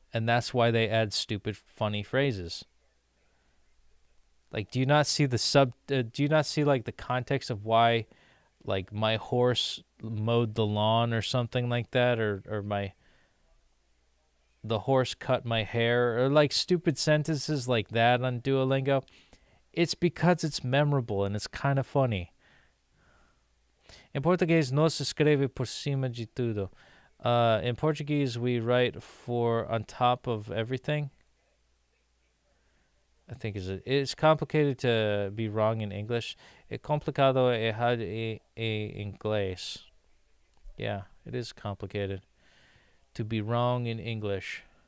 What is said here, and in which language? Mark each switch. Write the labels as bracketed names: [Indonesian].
[English] And that's why they add stupid, funny phrases. Like, do you not see like the context of why like my horse mowed the lawn or something like that, or the horse cut my hair, or like stupid sentences like that on Duolingo. It's because it's memorable and it's kind of funny. [Portuguese] Em português, não se escreve por cima de tudo. [English] In Portuguese, we write on top of everything. I think it's complicated to be wrong in English. [Portuguese] É complicado errar em inglês. [English] Yeah, it is complicated to be wrong in English.